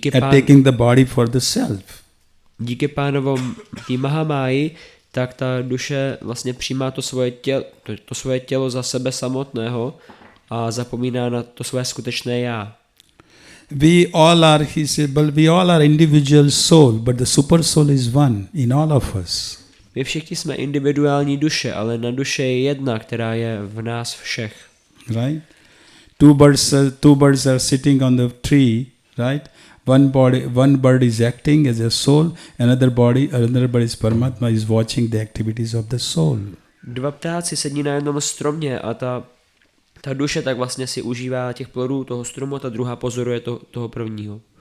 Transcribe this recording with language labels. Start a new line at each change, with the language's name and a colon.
English: Taking the body for the self.
Czech: Díky pánovom tý Mahamáji, tak ta duše vlastně přijímá to svoje tělo za sebe samotného a zapomíná na to svoje skutečné já.
English: We all are individual soul, but the super soul is one in all of us.
Czech: My všichni jsme individuální duše, ale na duše je jedna, která je v nás všech.
English: Right? Two birds are sitting on the tree, right? One bird is acting as a soul, another bird is Paramatma, is watching the activities of the soul.
Czech: Dva ptáci sedí na jednom stromě a ta duše tak vlastně si užívá těch plodů toho stromu, ta druhá pozoruje toho prvního.